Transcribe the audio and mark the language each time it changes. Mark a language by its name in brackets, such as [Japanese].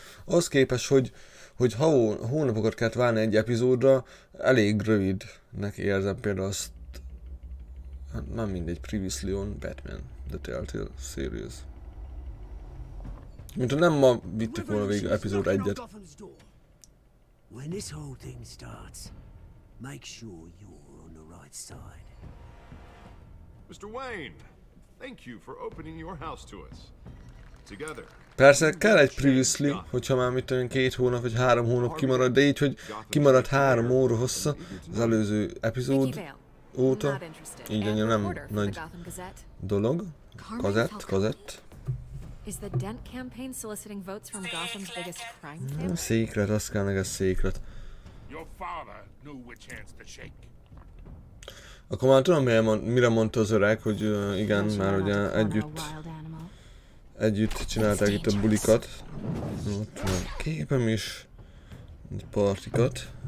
[Hungarian] Az képest, hogy hónapokat kellett várni egy epizódra, elég rövidnek érzem például azt, hát nem mindegy, [English] Previously on Batman, The TELLTALE Series. [Hungarian] Mint ha nem ma vittük volna végig epizód 1-et. [English] When this whole thing starts, make sure you're on the right side. Mr. Wayne, thank you for opening your house to us. Together. [Hungarian] Persze kell egy previously, hogyha már mit tudom, 2 hónap vagy 3 hónap kimarad, de így, hogy kimarad 3 óra hossza az előző epizód óta, így annyira nem nagy dolog. Kazett. [English] Is the Dent campaign soliciting votes from Gotham's biggest crime family? [Hungarian] Széklet, azt kell neked széklet. Akkor már tudom, mire mondta az öreg, hogy igen, már ugye együtt csinálták itt a bulikat. Ott van a képem is. Egy partikat.